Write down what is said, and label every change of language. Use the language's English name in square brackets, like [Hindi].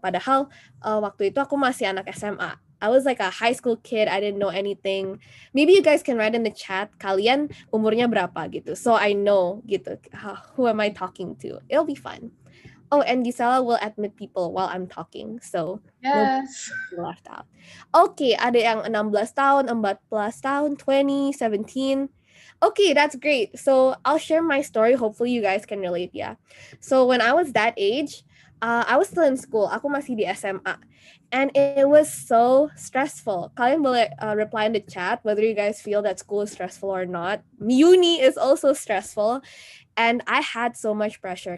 [Indonesian] Padahal waktu itu aku masih anak SMA. [English] I was like a high school kid. I didn't know anything. Maybe you guys can write in the chat, [Indonesian] kalian umurnya berapa gitu. [English] So I know gitu, who am I talking to? It'll be fun. Oh, and Gisela will admit people while I'm talking. So Yes. left out. [Indonesian] Okay, ada yang 16 tahun, 14 tahun, 20, 17. [English] Okay, that's great. So I'll share my story. Hopefully you guys can relate, yeah. So when I was that age, I was still in school. [Indonesian] Aku masih di SMA. [English] And it was so stressful. [Indonesian] Kalian boleh [English] reply in the chat whether you guys feel that school is stressful or not. Uni is also stressful. And I had so much pressure.